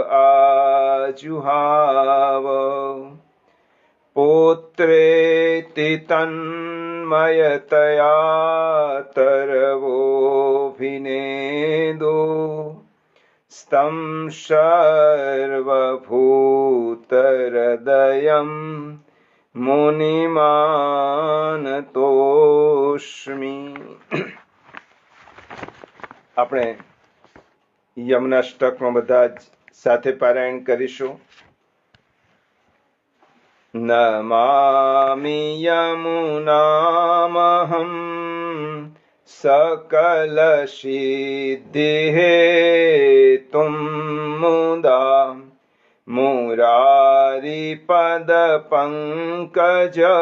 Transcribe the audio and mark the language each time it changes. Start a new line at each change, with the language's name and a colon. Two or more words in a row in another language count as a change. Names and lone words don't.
Sanskrit: आजुहाव पुत्रेति तन्मयतया तरवोऽभिनेदो स्तं सर्वभूतहृदयं मुनिमानतोऽस्मि।
Gujarati: આપણે યમનાષ્ટકમાં બધા જ સાથે પારાયણ કરીશું.
Sanskrit: नमामि यमुनामहं सकलसिद्धिहेतुं मुदा मुरारिपदपङ्कज